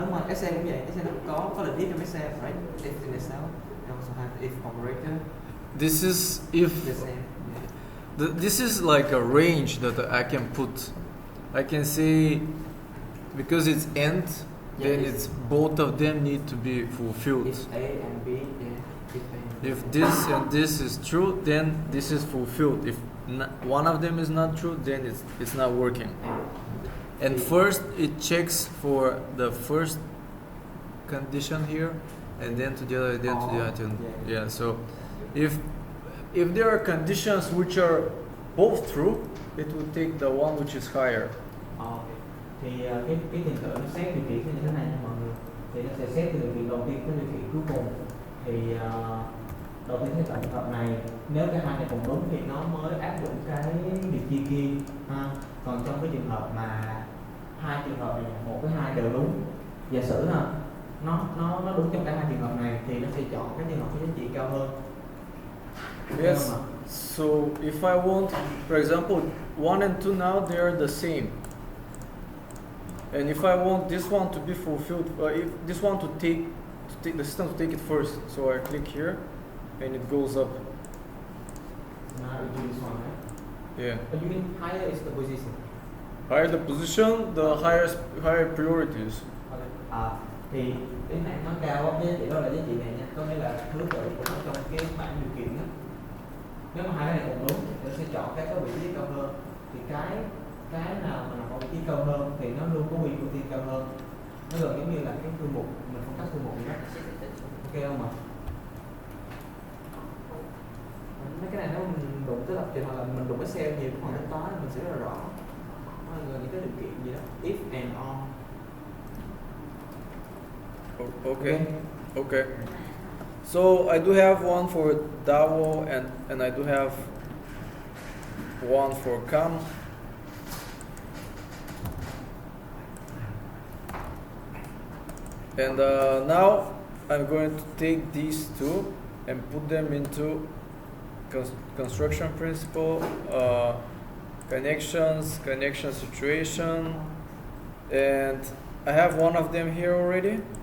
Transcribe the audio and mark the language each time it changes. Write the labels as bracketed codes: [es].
[vi] Đúng rồi, Excel cũng vậy, Excel nó có lệnh if trong Excel, right? [en] If in Excel, they also have if operator. This is if. The same. Yeah. This is like a range that I can put. I can say because it's and, then it's both of them need to be fulfilled. If A and B, yeah. If this and this is true, then this is fulfilled. If one of them is not true, then it's not working. And first it checks for the first condition here, and then to the other, then to the other. Yeah. So if there are conditions which are both true, it would take the one which is higher. [vi] Thì cái trình tự nó xét điều kiện như thế này nha mọi người. Thì nó sẽ xét từ điều kiện đầu tiên tới điều kiện cuối cùng. Thì đầu tiên cái trường hợp này, nếu cái hai này cùng đúng thì nó mới áp dụng cái việc chia kia ha. Còn trong cái trường hợp mà hai trường hợp này, một với hai đều đúng, giả sử là nó đúng trong cả hai trường hợp này thì nó sẽ chọn cái trường hợp có giá trị cao hơn. [en] Yes. So if I want, for example, 1 and 2 now they are the same. And if I want this one to be fulfilled, if this one to take the system to take it first, so I click here, and it goes up. Now you do this one, right? Yeah. But you mean higher is the position. Higher the position, the higher priorities. [vi] Thì cái này nó cao á, giá trị đó là giá trị này nha, có nghĩa là thứ tự của nó trong cái bảng điều kiện đó. Nếu mà hai cái này cùng đúng thì nó sẽ chọn cái có vị trí cao hơn. Thì cái nào mà có vị trí cao hơn thì nó luôn có quyền ưu tiên cao hơn. Nó gần giống như là cái thư mục, mình phong cách thư mục gì đó. Ok không ạ? Mấy cái này nếu mình đụng tới lập trình hoặc là mình đụng Excel nhiều khoảng tính toán mình sẽ rất là rõ. Nó là những cái điều kiện gì đó, if and on. [en] Okay. So I do have one for DAO and I do have one for CAM. And now I'm going to take these two and put them into construction principle, connection situation, and I have one of them here already.